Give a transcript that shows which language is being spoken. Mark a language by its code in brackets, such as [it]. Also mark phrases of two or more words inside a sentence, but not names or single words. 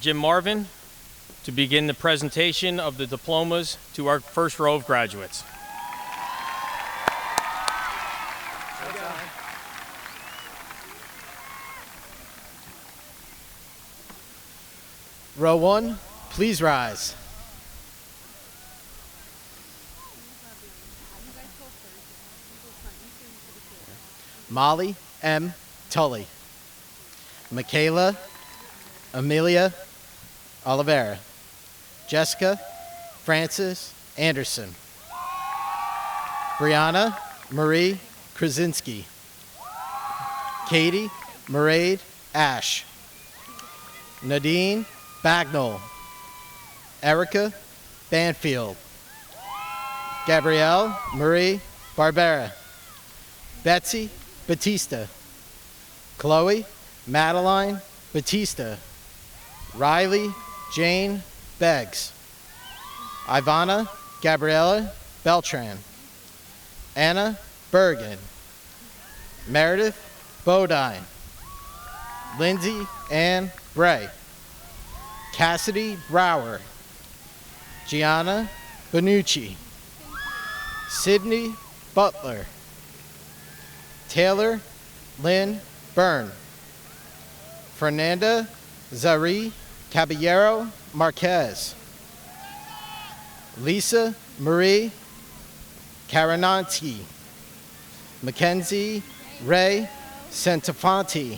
[en] Jim Marvin to begin the presentation of the diplomas to our first row of graduates. Row 1, please rise. Molly M. Tully. Michaela Amelia Oliveira. Jessica Frances Anderson. Brianna Marie Krasinski. Katie Mairead Ash. Nadine Bagnall. Erica Banfield. Gabrielle Marie Barbera. Betsy Batista. Chloe Madeline Batista. Riley Jane Beggs. Ivana Gabriella Beltran. Anna Bergen. Meredith Bodine. Lindsay Ann Bray. Cassidy Brower. Gianna Benucci. Sydney Butler. Taylor Lynn Byrne. Fernanda Zari Caballero Marquez. Lisa Marie Karananti. Mackenzie Ray Santafanti.